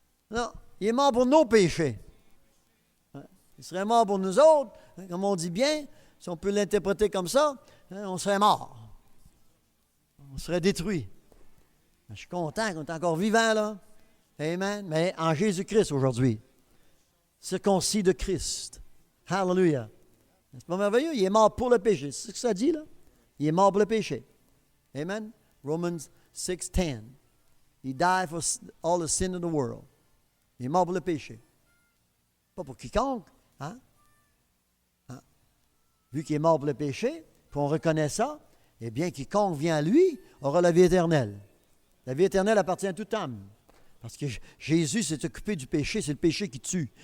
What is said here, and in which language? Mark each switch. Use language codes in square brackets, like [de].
[fr] Non, il est mort pour nos péchés. Hein? Il serait mort pour nous autres, hein, comme on dit bien, si on peut l'interpréter comme ça, hein, on serait mort. On serait détruit. Je suis content qu'on est encore vivant, là. Amen. Mais en Jésus-Christ aujourd'hui, circoncis de Christ. Hallelujah. C'est pas merveilleux? Il est mort pour le péché. C'est ce que ça dit, là? Il est mort pour le péché. Amen. Romans 6:10. [en] He died for all the sin of the world. [fr] Il est mort pour le péché. Pas pour quiconque. Hein? Hein? Vu qu'il est mort pour le péché, puis on reconnaît ça, eh bien, quiconque vient à lui aura la vie éternelle. La vie éternelle appartient à toute âme. Parce que Jésus s'est occupé du péché, c'est le péché qui tue.